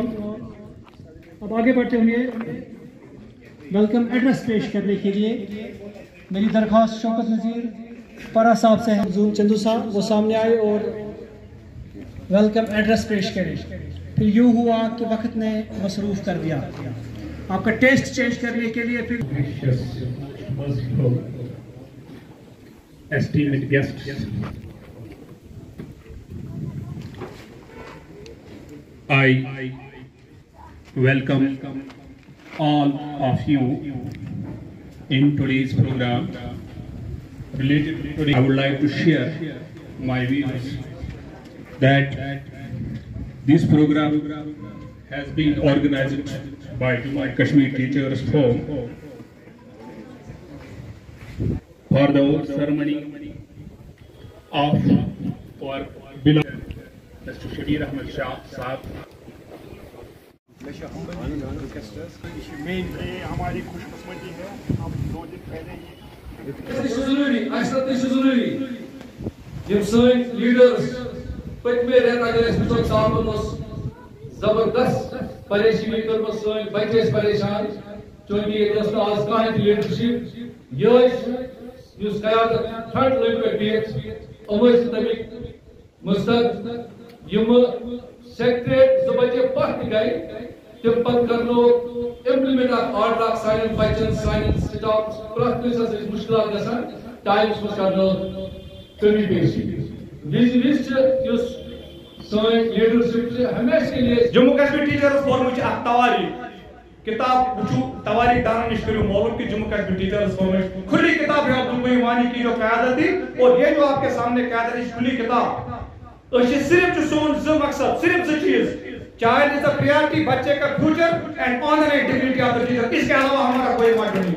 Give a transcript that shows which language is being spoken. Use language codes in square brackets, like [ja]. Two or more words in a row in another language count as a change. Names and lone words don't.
[ur] اب آگے بڑھتے ہوئے [en] welcome address [ur] پیش کرنے کے لیے میری درخواست شوکت نذیر پارا صاحب سے ہے. چندو صاحب وہ سامنے آئے اور [en] welcome address [ur] پیش کریں. پھر یوں ہوا کہ وقت نے مصروف کر دیا. آپ کا [en] taste change [ur] کرنے کے لیے پھر [en] esteemed guests, I welcome all of you in today's program. Related to today, I would like to share my views that this program has been organized by Jammu and Kashmir Teachers Forum for the ceremony of our beloved Mr. Shabir Ahmed Shah Sahab. [ur] ہماری خوش قسمتی ہے. ہم 2 دن پہلے ہی [ks] سن لیڈرز پتمے رٮ۪تہٕ اگر أسۍ وٕچھو صاحبن اوس زبردست پریشٲنی کٔرمٕژ. سٲنۍ بچہِ ٲسۍ پریشان چوٗنٛکہِ ییٚتہِ ٲس نہٕ آز کانٛہہ تہِ لیڈرشِپ. یہِ یُس قیادت فرنٹ لٲنہِ پٮ۪ٹھ بِہِتھ یِم ٲسۍ تَمِکۍ مُستق. یِمہٕ سیکریٹ 2 بجے پتھ تہِ گٔے تِم پتہٕ کرنو امپلمنٹ اکھ آرڈر اکھ سانٮ۪ن بچن سانٮ۪ن سٹاف پرٛٮ۪تھ کٲنٛسہِ ٲسۍ مُشکلات گژھان ٹایمس منٛز کرنو کمی پیشی. وِزِ چھِ یُس سٲنۍ لیڈرشپ چھِ [ur] ہمیشہ کے لیے [ks] جموں کشمیر ٹیچرز فورم چھِ اکھ تواریخ کتاب وٕچھو. تواریخ دانن نش کٔرِو معلوم [ur] کہ جموں کشمیر ٹیچرز فورم کھلی کتاب ہے عبدالقیوم وانی کی جو قیادت تھی. اور یہ جو آپ کے سامنے قیادت ہے کھلی کتاب. [ks] صرف سون 2 مقصد, صرف 2 چیز. [en] child is the priority, [ur] بچے کا [en] future and honour and dignity of the teacher. [ur] اس کے علاوہ ہمارا کوئی موضوع نہیں